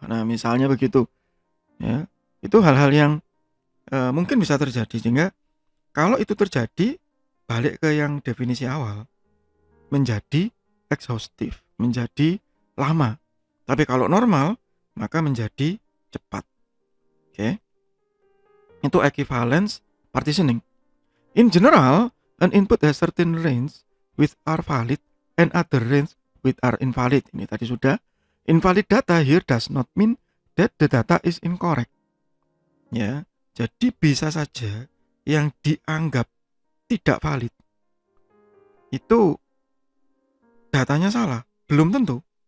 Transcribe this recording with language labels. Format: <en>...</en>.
<id>Nah, misalnya begitu. Ya, itu hal-hal yang mungkin bisa terjadi, sehingga kalau itu terjadi balik ke yang definisi awal, menjadi exhaustive, menjadi lama. Tapi kalau normal maka menjadi cepat. Oke. Itu equivalence partitioning.</id> <en>In general, an input has certain range which are valid and other range which are invalid.</en> <id>Ini tadi sudah.</id> <en>Invalid data here does not mean that the data is incorrect.</en> <id>Ya, jadi bisa saja yang dianggap tidak valid itu datanya salah, belum tentu.</id>